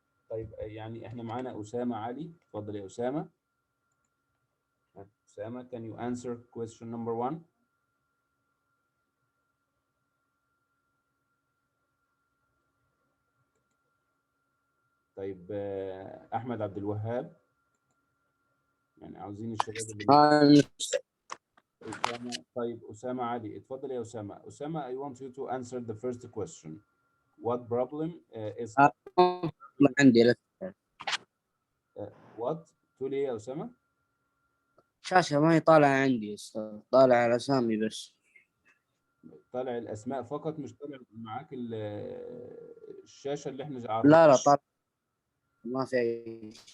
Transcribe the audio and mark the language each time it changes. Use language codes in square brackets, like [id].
[ar] طيب يعني احنا معانا أسامة علي. اتفضل يا أسامة. [en] أسامة, can you answer question number 1? [ar] طيب أحمد عبد الوهاب, يعني عاوزين الشباب اللي أسامة. طيب أسامة علي, اتفضل يا أسامة. [en] أسامة, I want you to answer the first question. What problem is [ar] ما عندي لك what؟ تقول إيه يا أسامة؟ شاشة ما هي طالعة عندي أستاذ. طالع على أسامي بس. طالع الأسماء فقط, مش طالع معاك الشاشة اللي احنا لا طالع ما في أي.